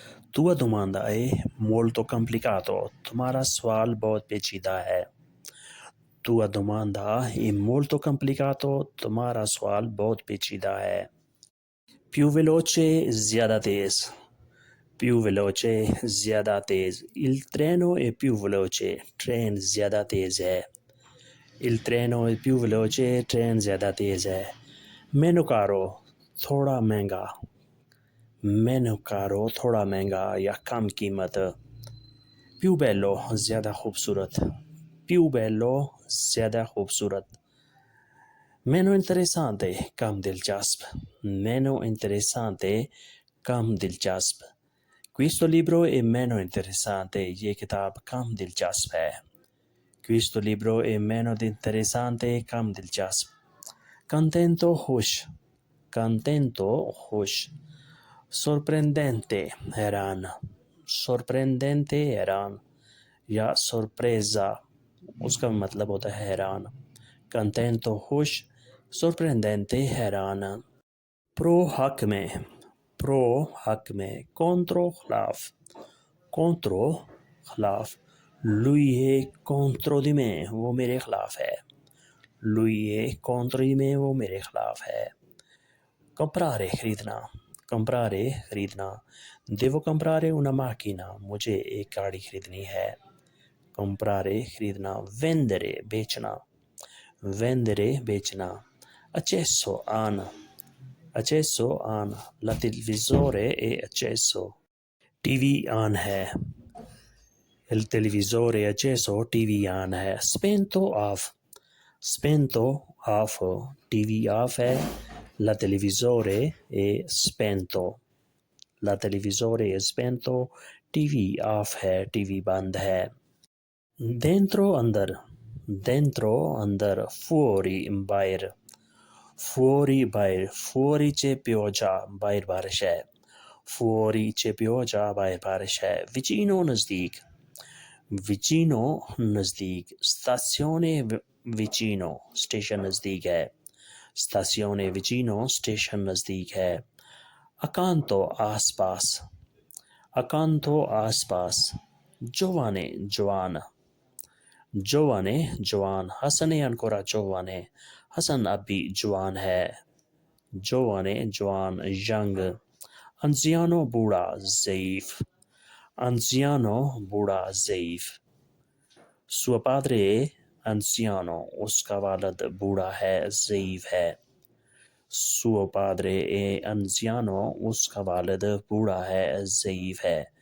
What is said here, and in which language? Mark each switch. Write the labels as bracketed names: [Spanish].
[Italian] tua domanda è molto complicato, [Hindi] तुम्हारा सवाल बहुत पेचीदा है। [Italian] tua domanda è molto complicato, [Hindi] तुम्हारा सवाल बहुत पेचीदा है। [Italian] più veloce [Hindi] ज़्यादा तेज़, [Italian] più veloce ज़्यादा तेज़। il treno è più veloce, [Hindi] train ज़्यादा तेज़ है। [Italian] il treno è più veloce, [Hindi] train ज़्यादा तेज़ है। [Italian] meno caro [Hindi] थोड़ा महंगा, meno caro थोड़ा महंगा या कम कीमत। [Italian] più bello [Hindi] ज़्यादा खूबसूरत, [Italian] più bello ज़्यादा खूबसूरत। meno interessante [Hindi] कम दिलचस्प, [Italian] meno interessante कम दिलचस्प। questo libro è meno interessante, [Hindi] ये किताब कम दिलचस्प है। [Italian] questo libro è meno interessante, [Hindi] कम दिलचस्प। [Italian] contento [Hindi] खुश, [Italian] contento खुश। sorprendente [Hindi] हैरान, sorprendente हैरान या [Italian] sorpresa, [Hindi] उसका मतलब होता है हैरान। [Italian] contento [Hindi] खुश, [Italian] sorprendente [Hindi] हैरान। [Italian] pro [Hindi] हक में, pro हक में। [Italian] contro [Hindi] खिलाफ, contro खिलाफ। [Italian] lui è contro di me, [Hindi] वो मेरे खिलाफ है। [Italian] lui è contro di me, [Hindi] वो मेरे खिलाफ है। [Italian] comprare [Hindi] खरीदना, comprare खरीदना। [Italian] devo comprare una macchina, [Hindi] मुझे एक गाड़ी खरीदनी है। [Italian] comprare [Hindi] खरीदना। [Italian] vendere [Hindi] बेचना, [Italian] vendere बेचना। accesso on, accesso on। la televisore è acceso, [Hindi] TV on है। [Italian] il televisore è acceso, [Hindi] TV on है। [Italian] spento off, spento off, [Hindi] TV off है। [Italian] la televisore è spento, la televisore è spento, [Hindi] TV off है, TV बंद है। [Italian] dentro [Hindi] अंदर, [Italian] dentro अंदर। fuori [Hindi] बाहर, [Italian] fuori बाहर। fuori c'è pioggia, [Hindi] बाहर बारिश है। [Italian] fuori c'è pioggia, बाहर बारिश है। vicino [Hindi] नज़दीक, [Italian] vicino नज़दीक। stazione vicino, [Hindi] स्टेशन नज़दीक है। [Italian] stazione vicino, [Hindi] स्टेशन नज़दीक है। [Italian] accanto [Hindi] आसपास, accanto आसपास। [Italian] giovane [Hindi] जवान, [Italian] giovane जवान। [Hindi] हसन है [Italian] ancora giovane, [Hindi] हसन अब भी जवान है। [Italian] giovane [Hindi] जवान [Italian] young। anziano [Hindi] बूढ़ा ज़ईफ़, anziano बूढ़ा ज़ईफ़। [Italian] suo padre è anziano, [Hindi] उसका वालिद बूढ़ा है, ज़ईफ़ है। [Italian] suo padre è anziano, [Hindi] उसका वालिद बूढ़ा है, ज़ईफ़ है।